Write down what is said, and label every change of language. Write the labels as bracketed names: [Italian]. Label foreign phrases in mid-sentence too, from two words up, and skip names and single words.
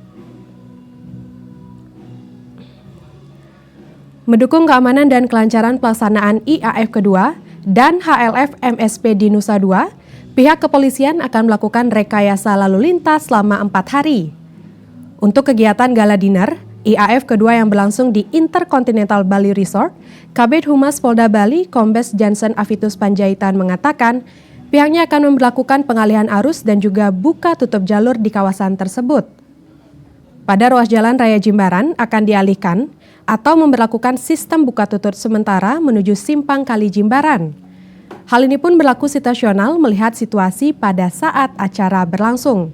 [Indonesian] Mendukung keamanan dan kelancaran pelaksanaan IAF kedua dan HLF MSP di Nusa Dua, pihak kepolisian akan melakukan rekayasa lalu lintas selama 4 hari. Untuk kegiatan [English] gala dinner, [Indonesian] IAF kedua yang berlangsung di Intercontinental Bali Resort, Kabid Humas Polda Bali, Kombes Jansen Avitus Panjaitan mengatakan, pihaknya akan memberlakukan pengalihan arus dan juga buka tutup jalur di kawasan tersebut. Pada ruas jalan Raya Jimbaran akan dialihkan atau memberlakukan sistem buka tutup sementara menuju Simpang Kali Jimbaran. Hal ini pun berlaku situasional melihat situasi pada saat acara berlangsung.